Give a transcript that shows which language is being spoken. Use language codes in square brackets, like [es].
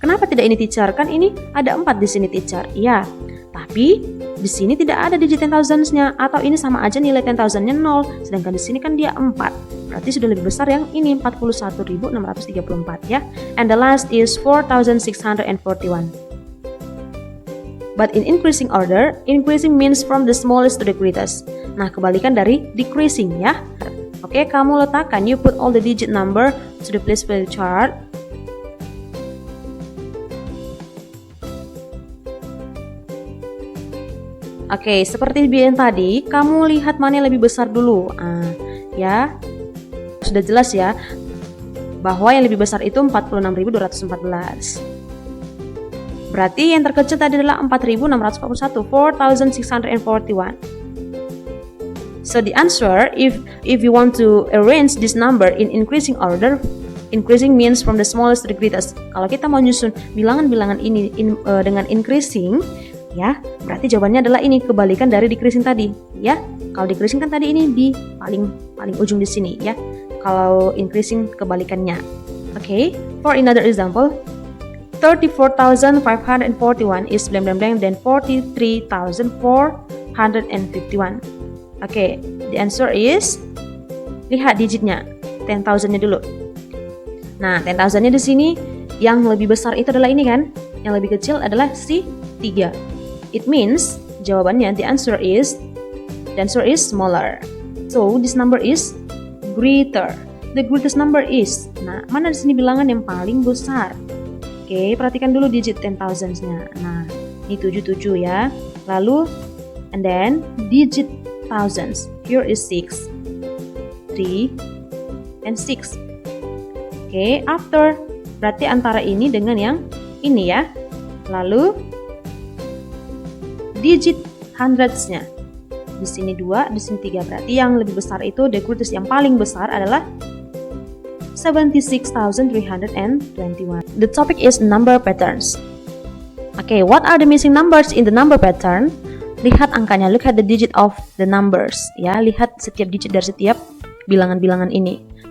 [id] Kenapa tidak ini teacher? Kan ini ada 4 di sini teacher. Iya. Tapi di sini tidak ada digit 10,000-nya, atau ini sama aja nilai 10,000-nya 0, sedangkan di sini kan dia 4. Berarti sudah lebih besar yang ini 41.634 ya. [en] And the last is 4,641. But in increasing order, increasing means from the smallest to the greatest. [id] Nah, kebalikan dari decreasing ya. Oke, kamu letakkan, [en] you put all the digit number to the place value chart. [id] Oke, seperti yang tadi, kamu lihat mana yang lebih besar dulu. Ya, sudah jelas ya, bahwa yang lebih besar itu 46.214. Berarti yang terkecil tadi adalah 4.641, 4,641. [en] So the answer, if you want to arrange this number in increasing order, increasing means from the smallest to the greatest. [id] Kalau kita mau nyusun bilangan-bilangan ini dengan increasing, ya, berarti jawabannya adalah ini, kebalikan dari decreasing tadi, ya. Kalau decreasing kan tadi ini di paling ujung di sini, ya. Kalau increasing kebalikannya. [en] Okay, for another example, 34,541 is blank blank blank, then 43,451. Okay, the answer is, [id] lihat digitnya, 10,000-nya dulu. Nah, 10,000-nya di sini yang lebih besar itu adalah ini kan, yang lebih kecil adalah si 3. [en] It means [id] jawabannya [en] the answer is smaller. So this number is greater. The greatest number is. [id] Nah, mana di sini bilangan yang paling besar? Oke, perhatikan dulu digit 10,000-nya. Nah, ini 77 ya. Lalu [en] and then digit thousands. Here is 6, 3, and 6. [id] Oke, after berarti antara ini dengan yang ini ya. Lalu digit hundreds-nya. Di sini 2, di sini 3. Berarti yang lebih besar itu, [en] the greatest [id] yang paling besar adalah 76,321. [en] The topic is number patterns. Okay, what are the missing numbers in the number pattern? [id] Lihat angkanya, [en] look at the digit of the numbers. [id] Ya, lihat setiap digit dari setiap bilangan-bilangan ini.